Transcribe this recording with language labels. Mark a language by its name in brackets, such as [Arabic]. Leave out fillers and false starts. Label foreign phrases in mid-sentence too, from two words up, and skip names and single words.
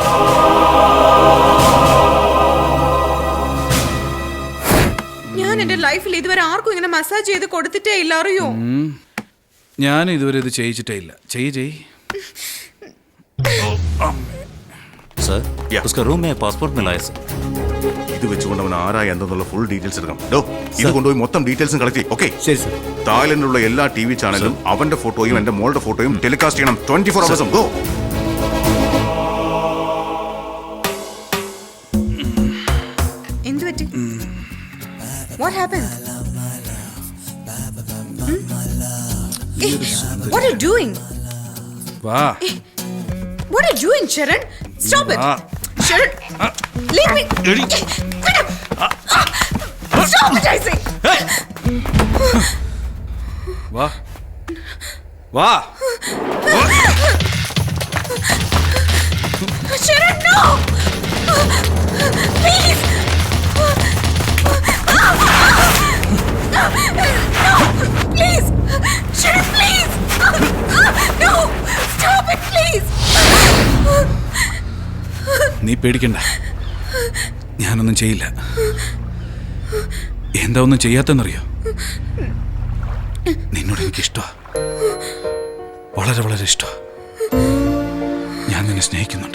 [Malayalam] ഞാൻ എന്റെ ലൈഫിൽ ഇതുവരെ ആർക്കും ഇങ്ങനെ മസാജ് ചെയ്ത് കൊടുത്തിട്ടേ ഇല്ല, അറിയോ? ഞാൻ ഇതുവരെ ഇത് ചെയ്യിച്ചിട്ടേ ഇല്ല. ചെയ്യ്. സർ, [English] Yeah. [Hindi] उसका रूम में पासपोर्ट मिला है सर. [Malayalam] ഇത് വെച്ചുകൊണ്ട് അവൻ ആരാ എന്തെന്നുള്ള [English] full details [Malayalam] എടുക്കണം. ഇത് കൊണ്ടുപോയി മൊത്തം ഡീറ്റെയിൽസും കളക്ട് ചെയ്യും. ഓക്കെ? ശരി സർ. തായ്ലൻഡിലുള്ള എല്ലാ TV ചാനലും അവന്റെ ഫോട്ടോയും എന്റെ മോളുടെ ഫോട്ടോയും ടെലികാസ്റ്റ് ചെയ്യണം 24 hours. ഗോ. എന്ത് പറ്റി? [English] What happened? What are you doing? [Malayalam] വാ. [English] What are you doing, Sharan? Stop it! Sharan, leave me! Get up! Stop it, I say! [Malayalam] വാ. വാ. [English] Sharan, no! Please! No! Please! Sharan, please! No! Stop it, please! [Malayalam] നീ പേടിക്കണ്ട, ഞാനൊന്നും ചെയ്യില്ല. എന്താ ഒന്നും ചെയ്യാത്തെന്നറിയോ? നിന്നോട് എനിക്കിഷ്ടമാ, വളരെ വളരെ ഇഷ്ടമാ. ഞാൻ നിന്നെ സ്നേഹിക്കുന്നുണ്ട്.